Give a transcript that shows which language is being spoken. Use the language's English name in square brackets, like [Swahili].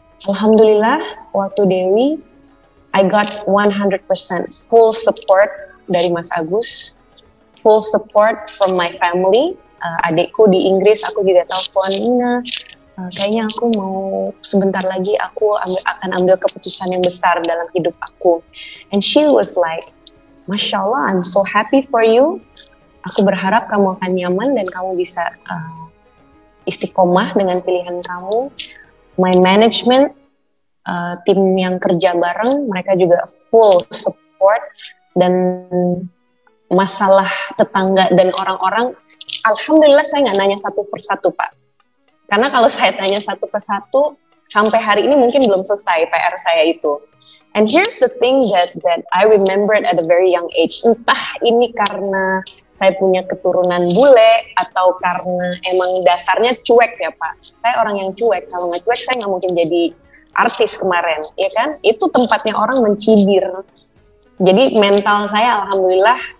[English] Alhamdulillah, waktu Dewi, I got 100% full support dari Mas Agus, full support from my family. [Indonesian] Adikku di Inggris, aku juga telepon, Nina, kayaknya aku mau sebentar lagi aku akan ambil keputusan yang besar dalam hidup aku. [English] And she was like, Masya Allah, I'm so happy for you. [Indonesian] Aku berharap kamu akan nyaman dan kamu bisa istiqomah dengan pilihan kamu. [English] My management, [Indonesian] tim yang kerja bareng, mereka juga full support. Dan masalah tetangga dan orang-orang, alhamdulillah saya nggak nanya satu persatu Pak. Karena kalau saya tanya satu persatu, sampai hari ini mungkin belum selesai PR saya itu. [English] And here's the thing that I remembered at a very young age. [Indonesian] Entah ini karena saya punya keturunan bule atau karena emang dasarnya cuek ya Pak. Saya orang yang cuek. Kalau nggak cuek saya nggak mungkin jadi artis kemarin, ya kan? Itu tempatnya orang mencibir. Jadi mental saya alhamdulillah